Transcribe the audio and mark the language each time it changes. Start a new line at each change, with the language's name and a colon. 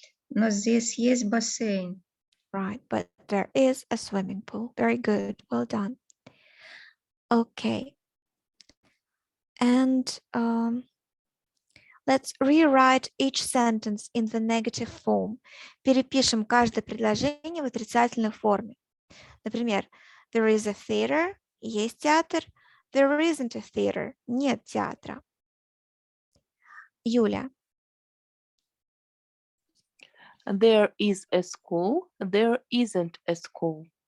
Russian: Но здесь есть бассейн.
English: Right, but there is a swimming pool. Very good. Well done. Okay. And let's rewrite each sentence in the negative form.
Russian: Перепишем каждое предложение в отрицательной форме. Например,
English: there is a theater.
Russian: Есть театр.
English: There isn't a theater.
Russian: Нет театра. Юля.
English: There is a school. There isn't a school.